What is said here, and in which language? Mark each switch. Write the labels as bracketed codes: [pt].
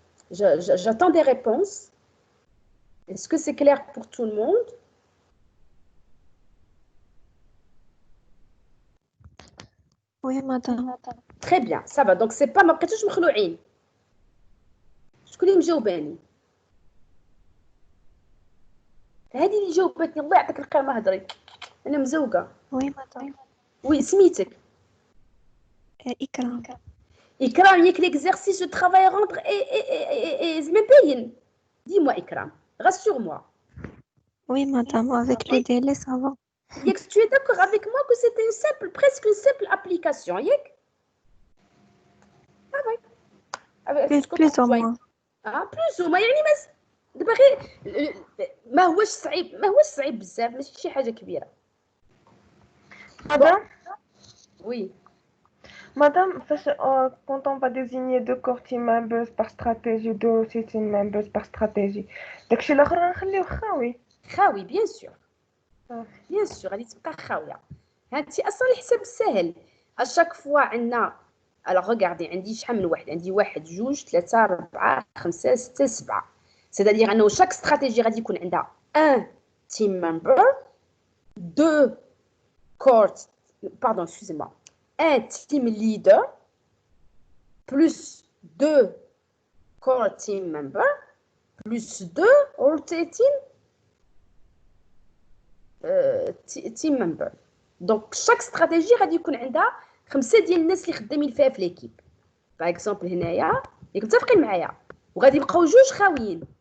[fr] J'attends des réponses. Est-ce que c'est clair pour tout le monde? Oui, madame. Très bien, ça va. Donc, c'est pas [ar] ما بقيتوش مخلوعين. شكون اللي مجاوباني؟ هذه اللي جاوبتني الله يعطيك الخير ما هضري. أنا مزوقة. [fr] Oui, madame. Oui, [ar] سميتك. إكرام. [fr] إكرام [ar] ياك [fr] l'exercice de travail à rendre et c'est même [ar] باين. [fr] Dis-moi إكرام, rassure-moi. Oui, madame, avec le délai, ça va. Yek, tu es d'accord avec moi que c'était presque une simple application, Yek? Ah oui. Plus ou moins. plus ou moins [ar] يعني دابا غير ماهوش صعيب بزاف ماشي شي حاجه كبيره. [fr] Madame, Oui. Madame, quand on va désigner 2 core team members par stratégie, 2 rotating members par stratégie, [ar] داكشي الاخر غنخليوه خاوي. خاوي [fr] bien sûr. Bien sûr, [ar] غادي تبقى خاويه. هادشي اصلا الحساب سهل. اشاك فوا عندنا [fr] alors regardez [ar] عندي شحال من واحد عندي [fr] 1 2 3 4 5 6 7 c'est-à-dire [ar] انه [fr] chaque stratégie [ar] غادي يكون عندها [fr] un team member 2 core pardon excusez-moi un team leader plus 2 core team member plus 2 rotating team member. Donc chaque stratégie [ar] غادي يكون عندها [fr] 5 [ar] ديال الناس اللي خدامين فيها في ليكيب. باغ اكزومبل هنايا ياك متفقين معايا وغادي يبقاو 2 خاويين.